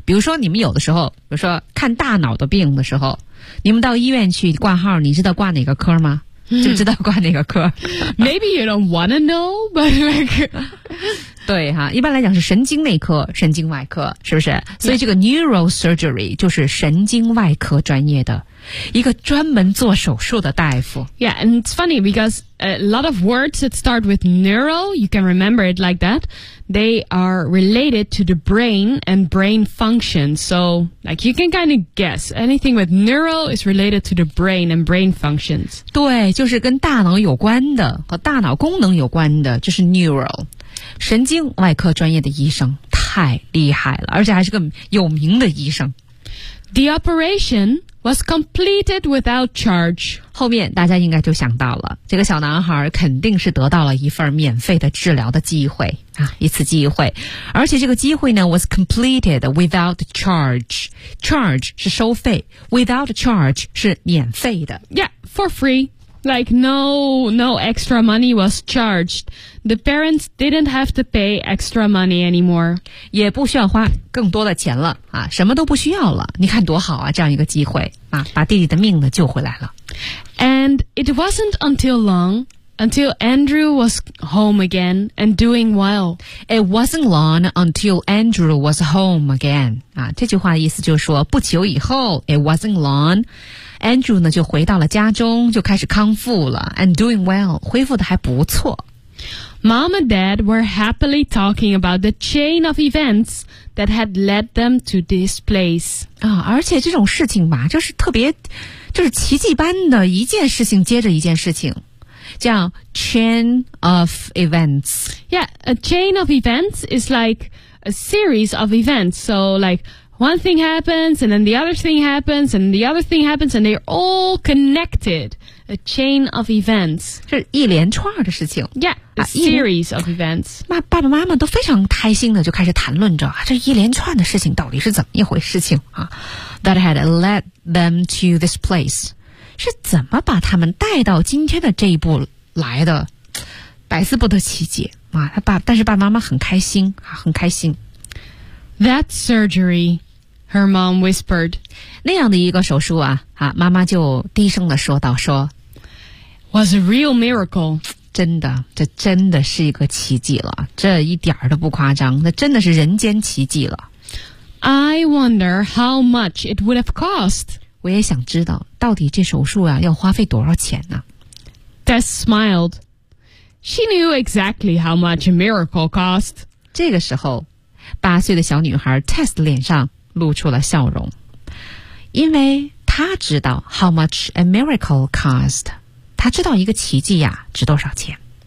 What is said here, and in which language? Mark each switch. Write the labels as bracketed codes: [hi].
[zh] 比如说你们有的时候比如说看大脑的病的时候你们到医院去挂号你知道挂哪个科吗就知道挂哪个科。 [en] Maybe you don't wanna know, but like... [zh] 对哈一般来讲是神经内科神经外科是不是所以这个 neural surgery 就是神经外科专业的。一个专门做手术的大夫。 [en] Yeah, and it's funny because a lot of words that start with neuro, you can remember it like that, they are related to the brain and brain function. So, like, you can kind of guess. Anything with neuro is related to the brain and brain functions. [zh] 对，就是跟大脑有关的，和大脑功能有关的，就是 neuro。神经外科专业的医生，太厉害了，而且还是个有名的医生。 [en] The operation... was completed without charge. [zh] 后面大家应该就想到了，这个小男孩肯定是得到了一份免费的治疗的机会啊，一次机会。而且这个机会呢 ， [en] was completed without charge. [zh] Charge 是收费 ，without charge 是免费的。 [en] Yeah, for free. Like no extra money was charged. The parents didn't have to pay extra money anymore. [zh] 也不需要花。更多的钱了啊，什么都不需要了。你看多好啊，这样一个机会啊，把弟弟的命呢救回来了。 [en] And it wasn't until long until Andrew was home again and doing well. It wasn't long until Andrew was home again. [zh] 啊，这句话的意思就是说，不久以后 ， [en] it wasn't long, [zh] Andrew 呢就回到了家中，就开始康复了 ， [en] and doing well, [zh] 恢复的还不错。 [en] Mom and Dad were happily talking about the chain of events that had led them to this place. [zh] 啊，而且这种事情吧，就是特别，就是奇迹般的一件事情接着一件事情。叫 chain of events. [en] Yeah, a chain of events is like a series of events. So like one thing happens and then the other thing happens and the other thing happens and they're all connected. A chain of events. [zh] 是一连串的事情。 [en] Yeah, a series of events. [zh] 那爸爸妈妈都非常开心的就开始谈论着、啊、这一连串的事情到底是怎么一回事情、啊、 [en] That had led them to this place. [zh] 是怎么把他们带到今天的这一步来的？百思不得其解啊！他爸，但是爸妈妈很开心啊，很开心。 [en] That surgery, her mom whispered. [zh] 那样的一个手术啊，啊，妈妈就低声的说道：“说 [en] was a real miracle. [zh] 真的，这真的是一个奇迹了，这一点都不夸张，那真的是人间奇迹了。 [en] I wonder how much it would have cost.” [zh] 我也想知道到底这手术啊要花费多少钱呢、啊、 [en] Tess smiled. She knew exactly how much a miracle cost. [zh] 这个时候八岁的小女孩 Tess 脸上露出了笑容。因为她知道 [en] how much a miracle cost. [zh] 她知道一个奇迹啊值多少钱。